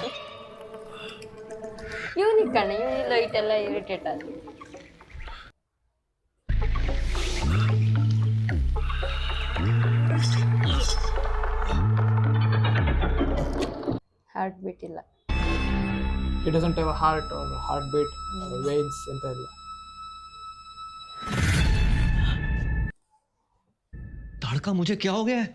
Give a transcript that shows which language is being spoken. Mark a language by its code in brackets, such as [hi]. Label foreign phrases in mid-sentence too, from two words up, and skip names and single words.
[kn] ಇವನಿಗೆ ಕಣ ಇವನಿಗೆ ಲೈಟ್ ಎಲ್ಲ ಇರಿಟೇಟ್ ಆದ. [en] heart beat [kn] ಇಲ್ಲ. [en] It doesn't have a heart or heart beat veins [kn] ಅಂತ ಇಲ್ಲ. [hi] ताड़का मुझे क्या हो गया है?